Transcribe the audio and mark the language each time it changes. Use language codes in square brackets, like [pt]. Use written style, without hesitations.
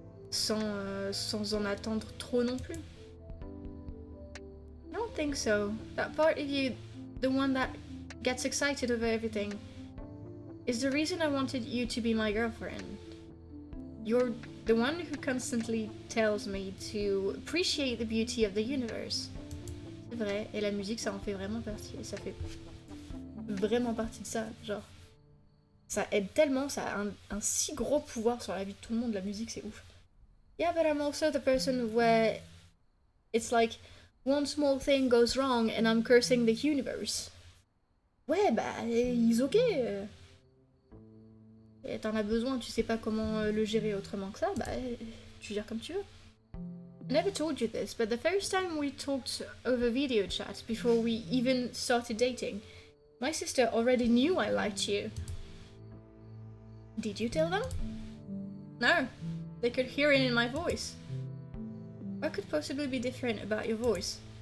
[fr] Sans en attendre trop non plus. [en] I don't think so. That part of you, the one that gets excited over everything, is the reason I wanted you to be my girlfriend. You're the one who constantly tells me to appreciate the beauty of the universe. [fr] C'est vrai, et la musique ça en fait vraiment partie, et ça fait vraiment partie de ça, genre. Ça aide tellement, ça a un si gros pouvoir sur la vie de tout le monde, la musique c'est ouf. [en] Yeah, but I'm also the person where it's like one small thing goes wrong and I'm cursing the universe. [fr] Ouais, bah, [en] it's ok. [fr] Et t'en as besoin, tu sais pas comment le gérer autrement que ça, bah, tu gères comme tu veux. [en] I never told you this, but the first time we talked over video chat before we even started dating, My sister already knew I liked you. Did you tell them? No, they could hear it in my voice. What could possibly be different about your voice?